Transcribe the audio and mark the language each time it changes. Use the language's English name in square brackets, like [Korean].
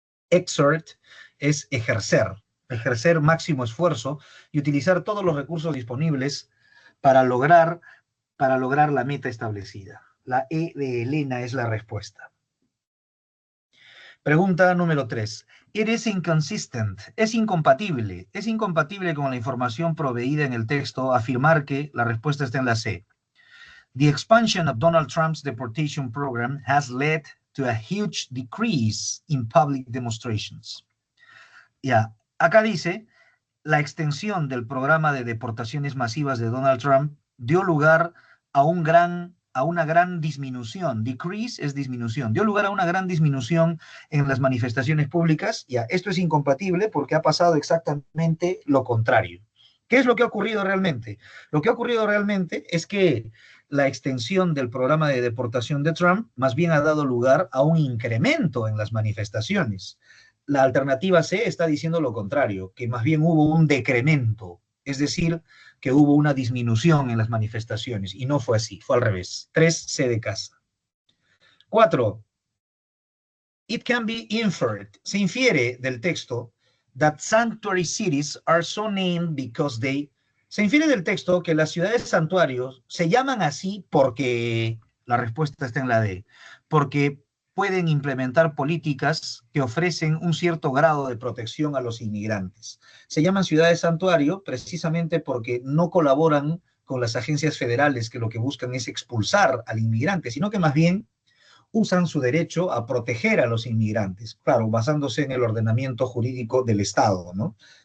[Spanish] Exert es ejercer máximo esfuerzo y utilizar todos los recursos disponibles para lograr la meta establecida. La E de Elena es la respuesta. Pregunta número 3. [English] It is inconsistent. [Spanish] Es incompatible con la información proveída en el texto afirmar que la respuesta está en la C. [English] The expansion of Donald Trump's deportation program has led to a huge decrease in public demonstrations. [Spanish] Acá dice, la extensión del programa de deportaciones masivas de Donald Trump dio lugar a una gran disminución. Decrease es disminución. Dio lugar a una gran disminución en las manifestaciones públicas. Esto es incompatible porque ha pasado exactamente lo contrario. ¿Qué es lo que ha ocurrido realmente? Lo que ha ocurrido realmente es que la extensión del programa de deportación de Trump más bien ha dado lugar a un incremento en las manifestaciones. la alternativa C está diciendo lo contrario, que más bien hubo un decremento, es decir, que hubo una disminución en las manifestaciones, y no fue así, fue al revés. 3, C de casa. 4. [English] It can be inferred, [Spanish] se infiere del texto, [English] that sanctuary cities are so named because they... [Spanish] Se infiere del texto que las ciudades santuarios se llaman así porque, la respuesta está en la D, porque pueden implementar políticas que ofrecen un cierto grado de protección a los inmigrantes. Se llaman ciudades santuario precisamente porque no colaboran con las agencias federales que lo que buscan es expulsar al inmigrante, sino que más bien usan su derecho a proteger a los inmigrantes, claro, basándose en el ordenamiento jurídico del Estado, ¿no?